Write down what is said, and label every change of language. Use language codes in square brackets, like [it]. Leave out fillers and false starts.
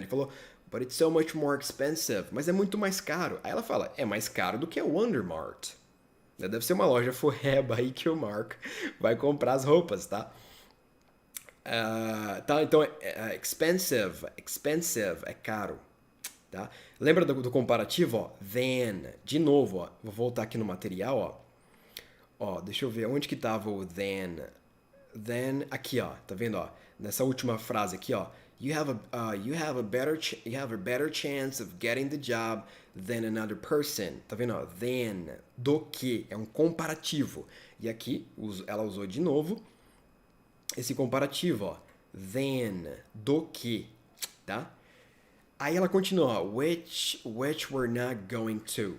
[pt] Ele falou, [en] but it's so much more expensive. [pt] Mas é muito mais caro. Aí ela fala, é mais caro do que a Wondermart. Deve ser uma loja forreba aí que o Mark vai comprar as roupas, tá? Tá, então, expensive é caro, tá? Lembra do comparativo, ó? Than, de novo, ó, vou voltar aqui no material, ó, deixa eu ver, onde que tava o than, aqui, ó, tá vendo, ó, nessa última frase aqui, ó, [en] you have a better chance of getting the job than another person, [pt] tá vendo, ó, than, do que, é um comparativo, e aqui, ela usou de novo, esse comparativo, ó, than, do que, tá? Aí ela continua, ó, [en] which we're not going to.